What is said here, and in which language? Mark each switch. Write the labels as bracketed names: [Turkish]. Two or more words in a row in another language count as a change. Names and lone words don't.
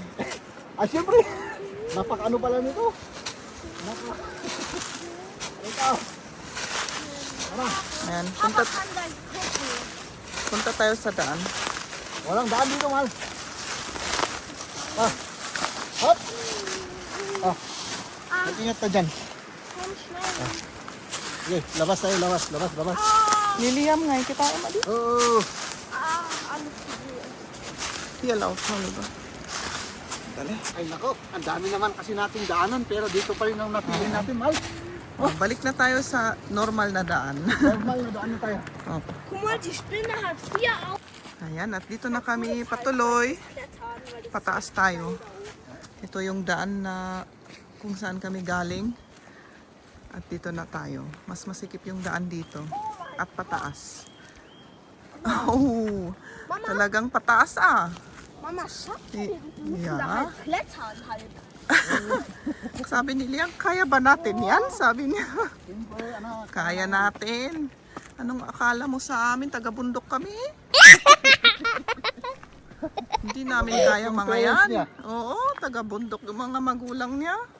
[Filipino] Siyempre. Napaka-ano pala nito. Ito. Ayan, punta tayo sa daan. Walang daan dito, mahal. Hop. Mag-ingat ka dyan. [German] Komm schnell. [Filipino] Sige, labas tayo, labas. Liliam nga, kita tayo mali. Oo. [German] Alles gesehen. Hier laufen, [Filipino] diba? Dali. Ay nako, ang dami naman kasi nating daanan pero dito pa rin ang napili natin, mahal. Oh, balik na tayo sa normal na daan. Normal na daan na tayo. Oh. [German] Guck mal, die Spinne hat 4 Augen. [Filipino] Ayan, at dito na kami patuloy. Pataas tayo. Ito yung daan na kung saan kami galing. At dito na tayo. Mas masikip yung daan dito. At pataas. Oh, talagang pataas ah. [German] Mama, schaff I- wir ja. da halt klettern halt. [Filipino] Sabi ni Liam, kaya ba natin yan? Sabi niya. Siyempre, anak. Kaya natin. Anong akala mo sa amin? Taga-bundok kami? Hindi namin kaya mga parents yan. niya. Oo, taga-bundok yung mga magulang niya.